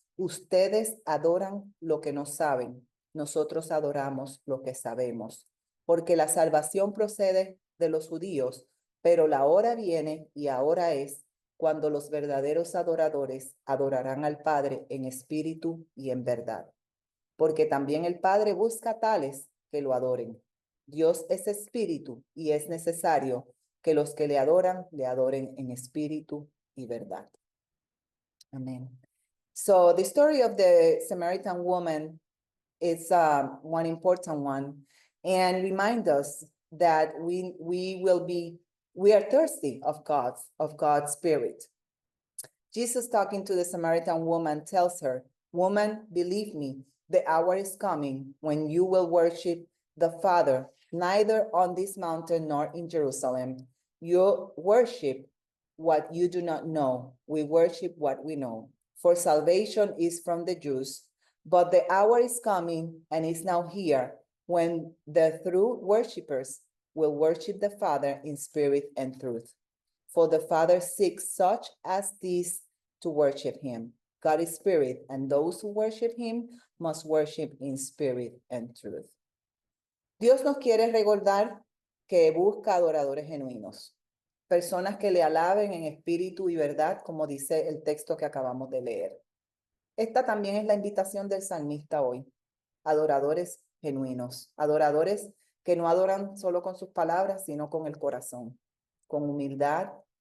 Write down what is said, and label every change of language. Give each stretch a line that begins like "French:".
Spanish: Ustedes adoran lo que no saben, nosotros adoramos lo que sabemos, porque la salvación procede de los judíos, pero la hora viene y ahora es cuando los verdaderos adoradores adorarán al Padre en espíritu y en verdad, porque también el Padre busca tales que lo adoren. Dios es espíritu y es necesario que los que le adoran en espíritu y verdad. Amen.
English: So the story of the Samaritan woman is one important one, and remind us that we are thirsty of God's spirit. Jesus, talking to the Samaritan woman, tells her, "Woman, believe me, the hour is coming when you will worship the Father, neither on this mountain nor in Jerusalem. You worship what you do not know. We worship what we know. For salvation is from the Jews, but the hour is coming and is now here when the true worshipers will worship the Father in spirit and truth. For the Father seeks such as these to worship him. God is spirit, and those who worship him must worship in spirit and truth."
Spanish: Dios nos quiere recordar que busca adoradores genuinos, personas que le alaben en espíritu y verdad, como dice el texto que acabamos de leer. Esta también es la invitación del salmista hoy. Adoradores genuinos, adoradores que no adoran solo con sus palabras, sino con el corazón, con humildad.